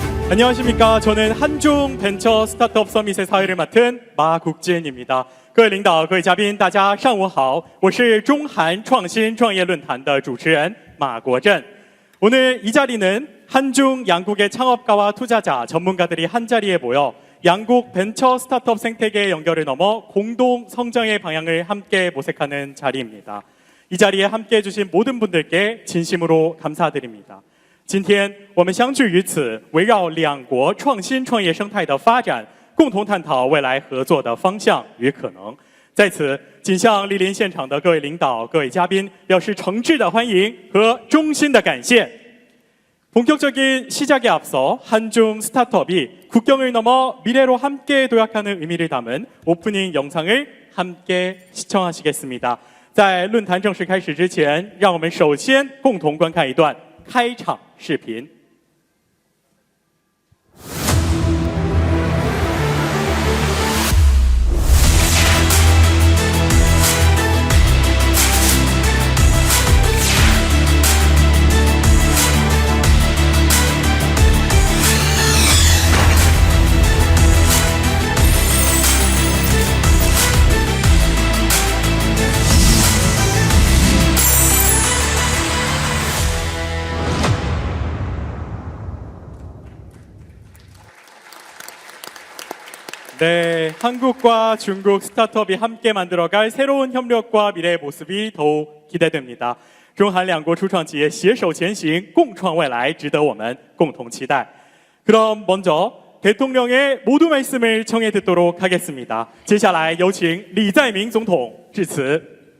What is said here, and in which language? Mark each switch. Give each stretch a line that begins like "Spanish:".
Korean: 안녕하십니까. 저는 한중 벤처 스타트업 서밋의 사회를 맡은 마국진입니다.
Chinese: 各位领导、各位嘉宾，大家上午好，我是中韩创新创业论坛的主持人马国振。
Korean: 오늘 이 자리는 한중 양국의 창업가와 투자자, 전문가들이 한자리에 모여 양국 벤처 스타트업 생태계의 연결을 넘어 공동 성장의 방향을 함께 모색하는 자리입니다. 이 자리에 함께해 주신 모든 분들께 진심으로 감사드립니다.
Chinese: 今天我们相聚于此，围绕两国创新创业生态的发展，共同探讨未来合作的方向与可能。在此，谨向莅临现场的各位领导、各位嘉宾表示诚挚的欢迎和衷心的感谢。
Korean: 본격적인 시작에 앞서 한중 스타트업이 국경을 넘어 미래로 함께 도약하는 의미를 담은 오프닝 영상을 함께 시청하시겠습니다.
Chinese: 在论坛正式开始之前，让我们首先共同观看一段开场视频。
Korean: 네, 한국과 중국 스타트업이 함께 만들어갈 새로운 협력과 미래의 모습이 더욱 기대됩니다.
Chinese: 中韩两国初创企业携手前行，共创未来，值得我们共同期待。
Korean: 그럼 먼저 대통령의 모두 말씀을 청해 듣도록 하겠습니다.
Chinese: 接下来有请李在明总统致辞。